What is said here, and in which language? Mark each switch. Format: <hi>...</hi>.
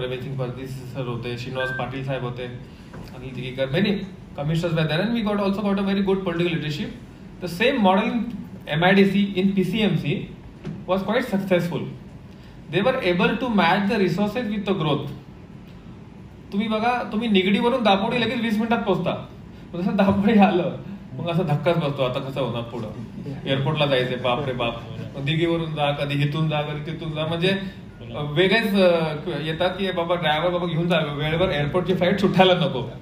<en>Pravin Pardeshi sir होते, श्रीनिवास पाटील साहेब होते, Anil Tikikar, many commissioners were there, and we also got a very good political leadership. The same model in MIDC, in PCMC was quite successful. They were able to match the resources with the growth.</en> <mr>तुम्ही बघा, तुम्ही निगडीवरून दापोडी लगेच 20 मिनिटात पोहोचता. जसं दापोडी आलं मग असं धक्काच बसतो, आता कसं होणार पुढं. एअरपोर्टला जायचंय, बाप रे बाप. दिघीवरून जा, कधी इथून जा, कधी तिथून जा. म्हणजे वेगळेच येतात की बाबा ड्रायव्हर बाबा घेऊन जा, वेळेवर एअरपोर्टची फ्लाईट सुटायला नको.</mr>